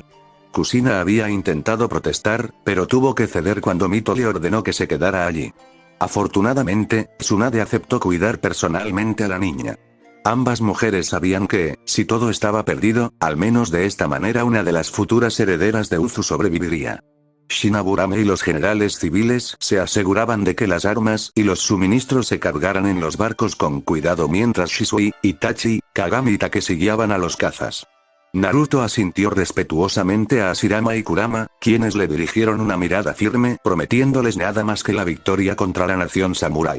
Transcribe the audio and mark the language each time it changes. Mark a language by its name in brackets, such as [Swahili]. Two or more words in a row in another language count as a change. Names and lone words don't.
[Spanish] Kushina había intentado protestar, pero tuvo que ceder cuando Mito le ordenó que se quedara allí. Afortunadamente, Tsunade aceptó cuidar personalmente a la niña. Ambas mujeres sabían que, si todo estaba perdido, al menos de esta manera una de las futuras herederas de Uzu sobreviviría. Shinaburame y los generales civiles se aseguraban de que las armas y los suministros se cargaran en los barcos con cuidado mientras Shisui, Itachi, Kagami y Takeshi guiaban a los cazas. Naruto asintió respetuosamente a Hashirama y Kurama, quienes le dirigieron una mirada firme, prometiéndoles nada más que la victoria contra la nación samurái.